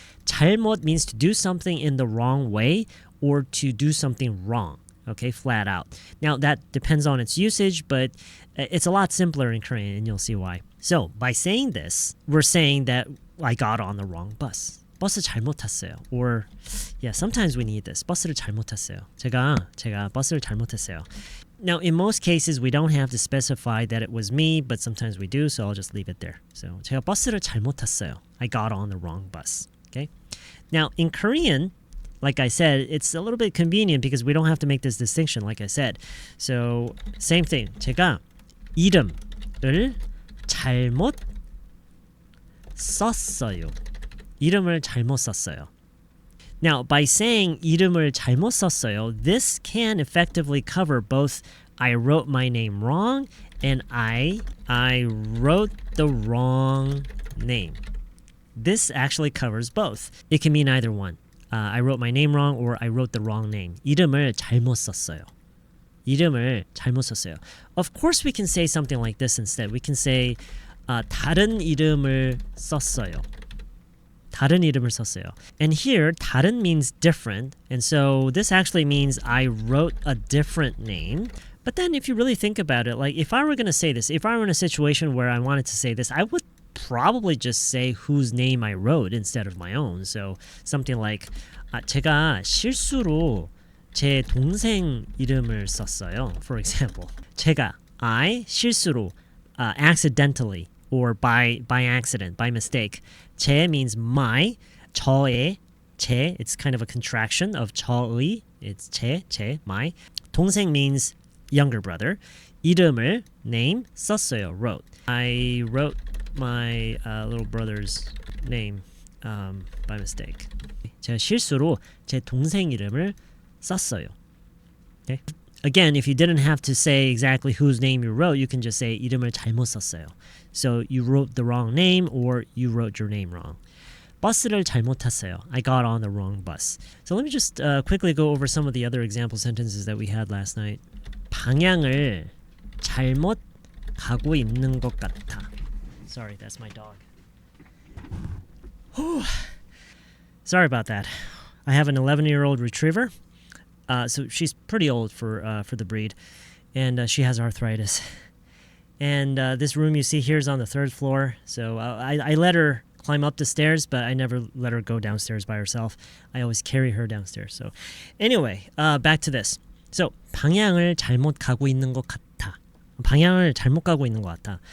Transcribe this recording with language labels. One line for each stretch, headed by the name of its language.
English: 잘못 means to do something in the wrong way or to do something wrong. Okay, flat out. Now, that depends on its usage, but it's a lot simpler in Korean, and you'll see why. So, by saying this, we're saying that I got on the wrong bus.
Korean: 버스 잘못 탔어요.
English: Or, yeah, sometimes we need this.
Korean: 버스를 잘못 탔어요. 제가 버스를 잘못 탔어요.
English: Now, in most cases, we don't have to specify that it was me, but sometimes we do, so I'll just leave it there.
Korean: So, 제가 버스를 잘못 탔어요.
English: I got on the wrong bus. Okay? Now, in Korean, like I said, it's a little bit convenient because we don't have to make this distinction, like I said. So, same thing.
Korean: 제가 이름을 잘못 썼어요. 이름을 잘못 썼어요.
English: Now, by saying
Korean: 이름을 잘못 썼어요,
English: this can effectively cover both I wrote my name wrong and I wrote the wrong name. This actually covers both. It can mean either one. I wrote my name wrong or I wrote the wrong name.
Korean: 이름을 잘못 썼어요. 이름을 잘못 썼어요.
English: Of course, we can say something like this instead. We can say
Korean: 다른 이름을 썼어요. 다른 이름을 썼어요.
English: And here, 다른 means different. And so this actually means I wrote a different name. But then if you really think about it, like if I were going to say this, if I were in a situation where I wanted to say this, I would probably just say whose name I wrote instead of my own. So something like
Korean: 제가 실수로 제 동생 이름을 썼어요.
English: For example, I 실수로 accidentally or by accident, by mistake. 제 means my, 저의, 제, it's kind of a contraction of 저의, it's 제, my. 동생 means younger brother. 이름을, name, 썼어요, wrote. I wrote my little brother's name by mistake.
Korean: 제가 실수로 제 동생 이름을 썼어요.
English: Okay? Again, if you didn't have to say exactly whose name you wrote, you can just say
Korean: 이름을 잘못 썼어요.
English: So you wrote the wrong name or you wrote your name wrong.
Korean: 버스를 잘못 탔어요.
English: I got on the wrong bus. So let me just quickly go over some of the other example sentences that we had last night.
Korean: 방향을 잘못 가고 있는 것 같아.
English: Sorry, that's my dog. Sorry about that. I have an 11-year-old retriever. So she's pretty old for the breed, and she has arthritis. And this room you see here is on the 3rd floor. So I let her climb up the stairs, but I never let her go downstairs by herself. I always carry her downstairs. So anyway, back to this.
Korean: So 방향을 잘못 가고 있는 것 같아. 방향을 잘못 가고 있는 것 같아.